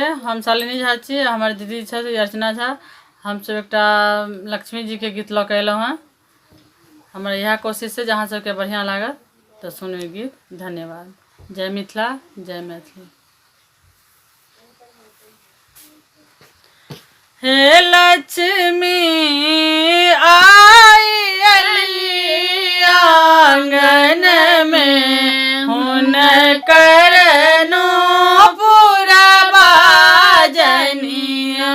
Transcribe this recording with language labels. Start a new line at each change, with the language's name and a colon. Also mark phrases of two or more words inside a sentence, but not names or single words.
Maithili: हम शालिनी झा छी, हमार दीदी छथि अर्चना झा। हम सब एकटा लक्ष्मी जी के गीत लऽ के अयलहुँ हैं। हमार यह कोशिश है जहाँ सबके बढ़िया लागत तो सुनू ई गीत। धन्यवाद। जय मिथिला, जय मैथिली। हे लक्ष्मी आई अली आंगन में, हुनकर नो पूरा बाजनिया।